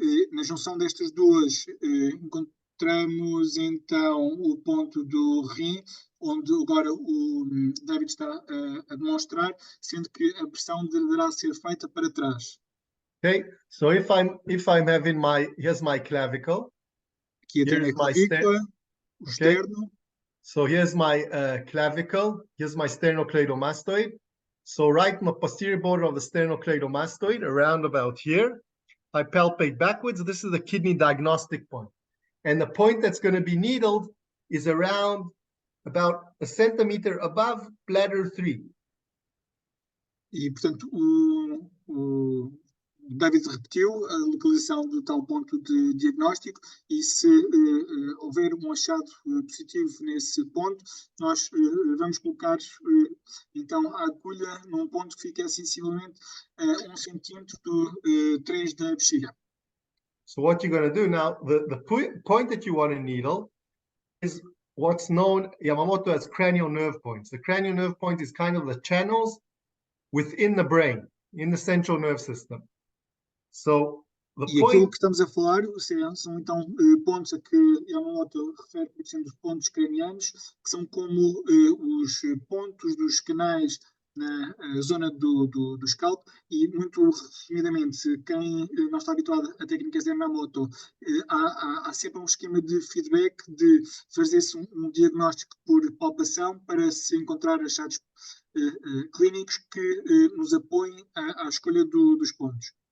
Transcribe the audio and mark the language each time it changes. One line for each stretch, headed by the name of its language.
Portuguese: Na junção destas duas encontramos então o ponto do rim, onde agora o David está a demonstrar, sendo que a pressão deverá ser feita para trás.
English: Okay, so if I'm having here's my clavicle.
Portuguese: Aqui eu tenho a clavícula, o externo.
English: So here's my clavicle, here's my sternocleidomastoid. So right on the posterior border of the sternocleidomastoid, around about here, I palpate backwards. This is the kidney diagnostic point. And the point that's going to be needled is around about a centimeter above bladder 3. E, portanto, o David repetiu a localização do tal ponto de diagnóstico e se houver um achado positivo nesse ponto, nós vamos colocar então a agulha num ponto que fica sensivelmente a 1 centímetro do 3 da bexiga. So what you're going to do now, the point that you want to needle is what's known, Yamamoto, as cranial nerve points. The cranial nerve point is kind of the channels within the brain, in the central nerve system. So
Portuguese: aquilo que estamos a falar são então pontos a que Yamamoto refere como sendo os pontos cranianos, que são como os pontos dos canais na zona do scalp, e muito resumidamente, quem não está habituado a técnicas de Yamamoto, há sempre um esquema de feedback de fazer-se um diagnóstico por palpação para se encontrar achados clínicos que nos apoiem à escolha dos pontos.